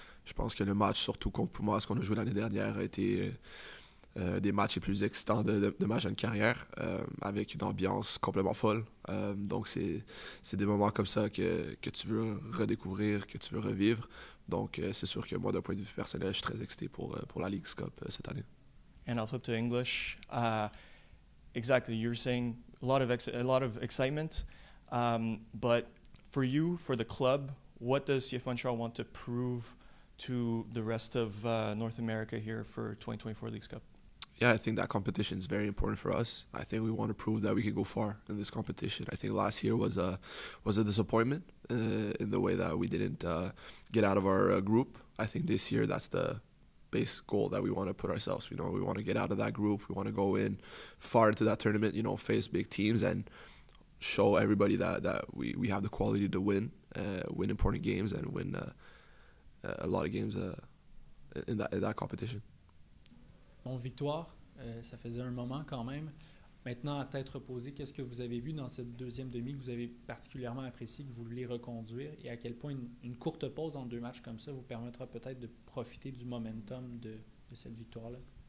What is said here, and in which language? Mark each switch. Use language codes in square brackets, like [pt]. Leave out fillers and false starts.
[fr] Je pense que le match, surtout contre Pumas, ce qu'on a joué l'année dernière, a été des matchs les plus excitants de ma jeune carrière, avec une ambiance complètement folle. Donc, c'est des moments comme ça que tu veux redécouvrir, que tu veux revivre. Donc, c'est sûr que moi, d'un point de vue personnel, je suis très excité pour la Leagues Cup cette année. [en] And I'll flip to English. Exactly, you're saying a lot of excitement, but for you, for the club, what does CF Montreal want to prove to the rest of North America here for 2024 Leagues Cup? Yeah, I think that competition is very important for us. I think we want to prove that we can go far in this competition. I think last year was a disappointment in the way that we didn't get out of our group. I think this year that's the base goal that we want to put ourselves. You know, we want to get out of that group. We want to go in far into that tournament. You know, face big teams and show everybody that we have the quality to win important games and win a lot of games in that competition. [fr] Bon, victoire, ça faisait un moment quand même. Maintenant, à tête reposée, qu'est-ce que vous avez vu dans cette deuxième demi que vous avez particulièrement apprécié, que vous voulez reconduire, et à quel point une courte pause en deux matchs comme ça vous permettra peut-être de profiter du momentum de cette victoire-là?